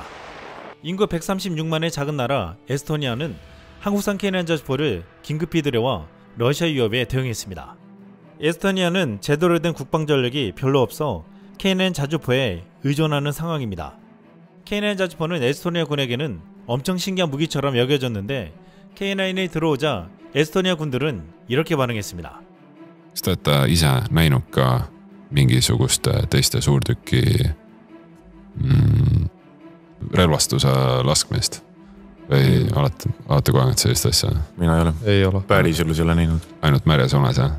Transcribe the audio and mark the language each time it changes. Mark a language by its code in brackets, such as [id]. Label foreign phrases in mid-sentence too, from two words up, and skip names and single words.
[ko] 인구 136만의 작은 나라 에스토니아는 한국산 K9 자주포를 긴급히 들여와 러시아 위협에 대응했습니다. 에스토니아는 제대로 된 국방 전력이 별로 없어 K9 자주포에 의존하는 상황입니다. K9 자주포는 에스토니아 군에게는 엄청 신기한 무기처럼 여겨졌는데 K9이 들어오자 에스토니아 군들은 이렇게 반응했습니다. [et] Kas te olete ise näinud ka mingisugust teiste suurtüki relvastuse laskmist? Või olete kogenud sellist asja? Mina ei ole. Päriselus ei ole näinud. Ainult meresoones, jah?